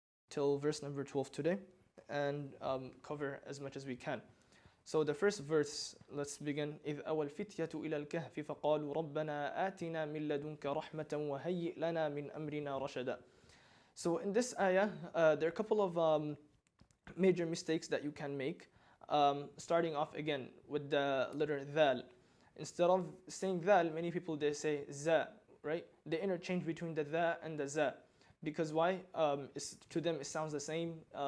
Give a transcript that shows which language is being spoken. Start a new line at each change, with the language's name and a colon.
English: Till verse number 12 today, and cover as much as we can. So the first verse, let's begin.
Arabic: إذ أوى الفتية إلى الكهف فقالوا ربنا آتنا من لدنك رحمة وهيئ لنا من أمرنا رشدا.
English: So in this ayah, there are a couple of major mistakes that you can make. Starting off again with the letter dhal. Instead of saying dhal, many people they say za, right? They interchange between the dha and the za. Because why? To them it sounds the same.